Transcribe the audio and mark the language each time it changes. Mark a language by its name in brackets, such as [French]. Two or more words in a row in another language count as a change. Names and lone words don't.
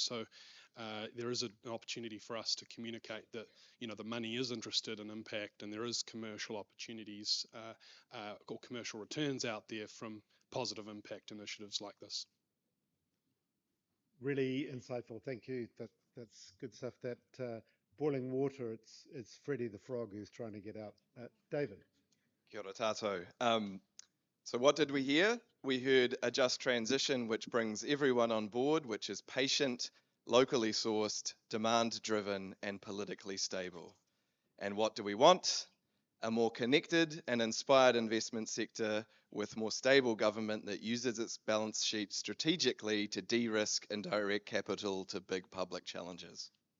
[English] So there is an opportunity for us to communicate that the money is interested in impact, and there is commercial opportunities or commercial returns out there from positive impact initiatives like this. Really insightful. Thank you. That's good stuff. That boiling water, it's Freddie the Frog who's trying to get out. David. [Māori] Kia ora tātou. [English] So what did we hear? We heard a just transition which brings everyone on board, which is patient, locally sourced, demand-driven, and politically stable. And what do we want? A more connected and inspired investment sector with more stable government that uses its balance sheet strategically to de-risk and direct capital to big public challenges.